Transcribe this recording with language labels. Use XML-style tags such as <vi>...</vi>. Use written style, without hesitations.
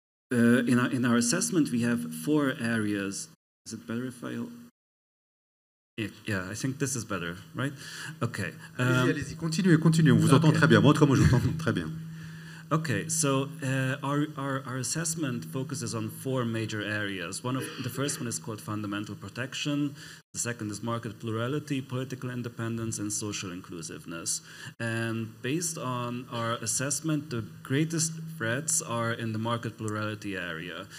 <en>In our assessment, we have 4 areas. Is it better if I... Yeah, I think this is better, right? Okay.</en> <fr>Allez-y, continuez, on vous entend très bien. Moi, je vous entends très bien.</fr> <en>Okay, so our assessment focuses on 4 major areas. The first one is called fundamental protection. The second is market plurality, political independence, and social inclusiveness. And based on our assessment, the greatest threats are in the market plurality area.</en>